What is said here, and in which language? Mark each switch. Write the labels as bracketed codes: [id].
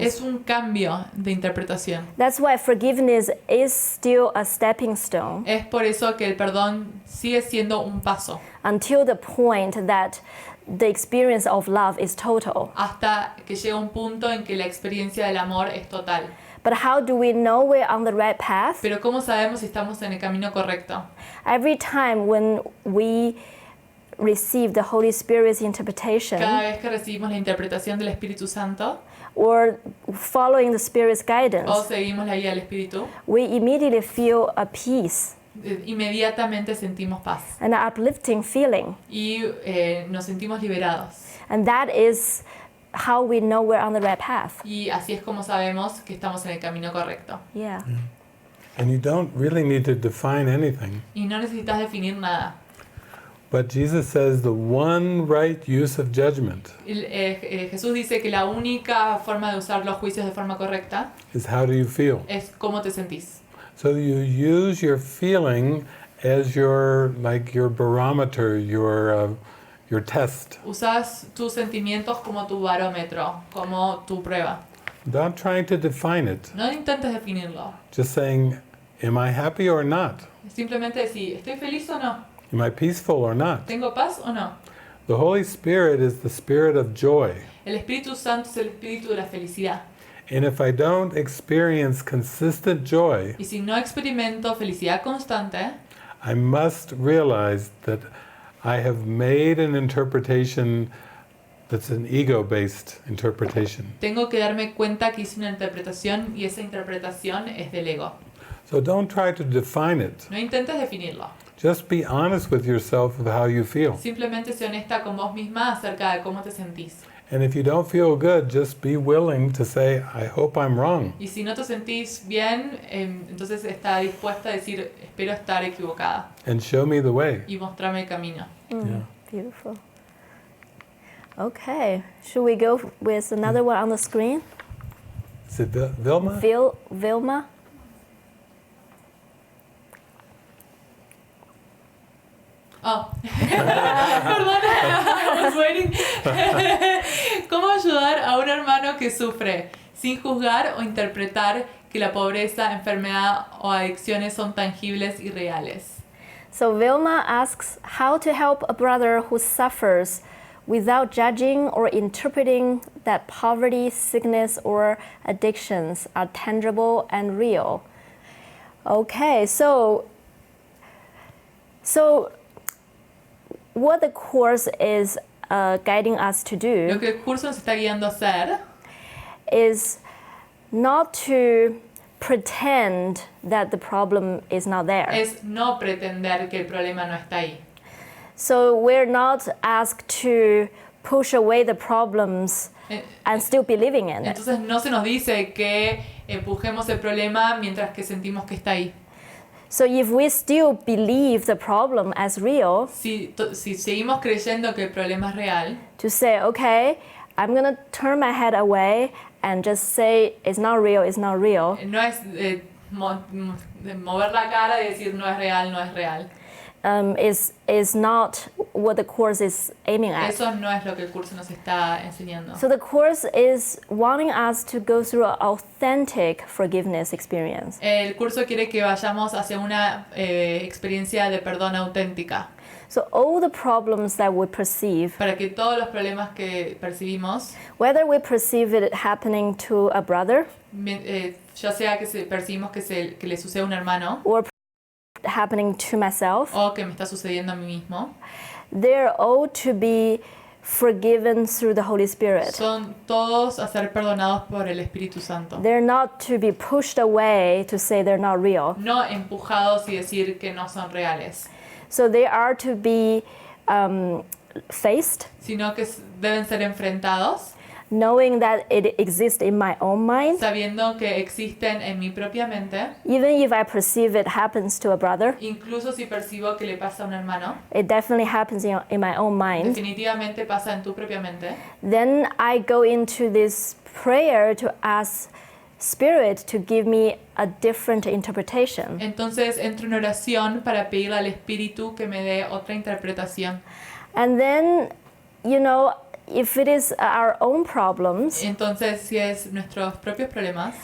[es] Es un cambio de interpretación. [en] That's why forgiveness is still a stepping stone [es] Es por eso que el perdón sigue siendo un paso [en] until the point that the experience of love is total. [es] hasta que llega un punto en que la experiencia del amor es total. [en] But how do we know we're on the right path? [es] Pero ¿cómo sabemos si estamos en el camino correcto? [en] Every time when we receive the Holy Spirit's interpretation [es] Cada vez que recibimos la interpretación del Espíritu Santo [en] or following the Spirit's [es] o [en] guidance, [es] seguimos la guía del Espíritu, [en] we immediately feel a peace, [es] inmediatamente sentimos paz [en] an uplifting feeling. [es] y nos sentimos liberados. [en] And that is how we know we're on the right path. [es] Y así es como sabemos que estamos en el camino correcto. [en] Yeah. And you don't really need to define anything. [es] Y no necesitas definir nada. [en] But Jesus says the one right use of judgment [es] Jesús dice que la única forma de usar los juicios de forma correcta [en] is how do you feel. [es] es cómo te sentís. [en] So you use your feeling as your barometer, your test. [es] Usas tus sentimientos como tu barómetro, como tu prueba. [en] Not trying to define it, [es] No intentes definirlo. [en] just saying, am I happy or not? [es] Simplemente decir, ¿estoy feliz o no? [en] Am I peaceful or not? [es] ¿Tengo paz o no? [en] The Holy Spirit is the spirit of joy. [es] El Espíritu Santo es el espíritu de la felicidad. [en] And if I don't experience consistent joy, [es] Y si no experimento felicidad constante, [en] I must realize that I have made an interpretation that's an ego-based interpretation. [es] tengo que darme cuenta que hice una interpretación y esa interpretación es del ego. [en] So don't try to define it. [es] No intentes definirlo. [en] Just be honest with yourself of how you feel. [es] Simplemente sé honesta con vos misma acerca de cómo te sentís. [en] And if you don't feel good, just be willing to say, I hope I'm wrong. [es] Y si no te sentís bien, entonces está dispuesta a decir, espero estar equivocada [en] And show me the way. [es] y mostrarme el camino. [en] Yeah. Beautiful. Okay, should we go with another one on the screen? Is it Vilma? Vilma? [es] Oh, perdón, [en] I was waiting. [es] ¿Cómo ayudar a un hermano que sufre sin juzgar o interpretar que la pobreza, enfermedad o adicciones son tangibles y reales? [en] So Vilma asks how to help a brother who suffers without judging or interpreting that poverty, sickness, or addictions are tangible and real. Okay, so what the Course is guiding us to [es] Lo [en] do [es] que el curso nos está guiando a hacer [en] is not to pretend that the problem is not there. [es] es no pretender que el problema no está ahí. [en] So we're not asked to push away the problems Eh, and still be living in it. [es] Entonces no se nos dice que empujemos el problema mientras que sentimos que está ahí. [en] So if we still believe the problem as real, [es] Si seguimos creyendo que el problema es real, [en] to say, okay, I'm gonna turn my head away and just say it's not real, it's not real. [es] no es mover la cara y decir no es real, no es real. [en] Is not what the Course is aiming at. [es] Eso no es lo que el curso nos está enseñando. [en] So the Course is wanting us to go through an authentic forgiveness experience. [es] El curso quiere que vayamos hacia una experiencia de perdón auténtica, [en] So all the problems that we perceive, [es] para que todos los problemas que percibimos, [en] whether we perceive it happening to a brother [es] ya sea que percibimos que le sucede a un hermano [en] or happening to myself, [es] o que me está sucediendo a mí mismo, [en] they're all to be forgiven through the Holy Spirit. [es] son todos a ser perdonados por el Espíritu Santo. [en] They're not to be pushed away to say they're not real. [es] No empujados y decir que no son reales, [en] So they are to be faced [es] sino que deben ser enfrentados [en] knowing that it exists in my own mind, [es] sabiendo que existen en mi propia mente, [en] even if I perceive it happens to a brother, [es] incluso si percibo que le pasa a un hermano, [en] it definitely happens in my own mind, [es] definitivamente pasa en tu propia mente, [en] then I go into this prayer to ask Spirit to give me a different interpretation. [es] entonces entro en oración para pedirle al Espíritu que me dé otra interpretación. [en] And then, if it is our own problems, [es] Entonces, si es nuestros propios problemas,